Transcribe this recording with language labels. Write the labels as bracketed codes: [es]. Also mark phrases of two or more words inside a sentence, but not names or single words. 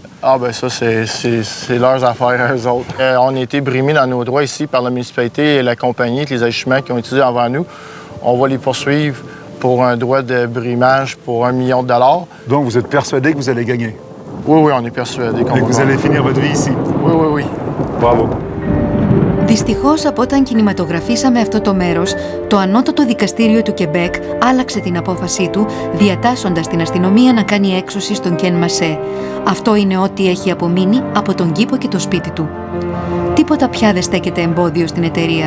[fr] Ah ben ça, c'est leurs affaires à eux autres. On a été brimés dans nos droits ici par la municipalité et la compagnie, les agissements qui ont utilisé avant nous. On va les poursuivre pour un droit de brimage pour $1 million. Donc vous êtes persuadé que vous allez gagner? Oui, on est persuadé qu'on va et que vous allez finir votre vie ici? Oui. Bravo. [el] Δυστυχώς, από όταν κινηματογραφήσαμε αυτό το μέρος, το ανώτατο δικαστήριο του Κεμπέκ άλλαξε την απόφασή του, διατάσσοντας την αστυνομία να κάνει έξωση στον Κεν Μασέ. Αυτό είναι ό,τι έχει απομείνει από τον κήπο και το σπίτι του. Τίποτα πια δεν στέκεται εμπόδιο στην εταιρεία.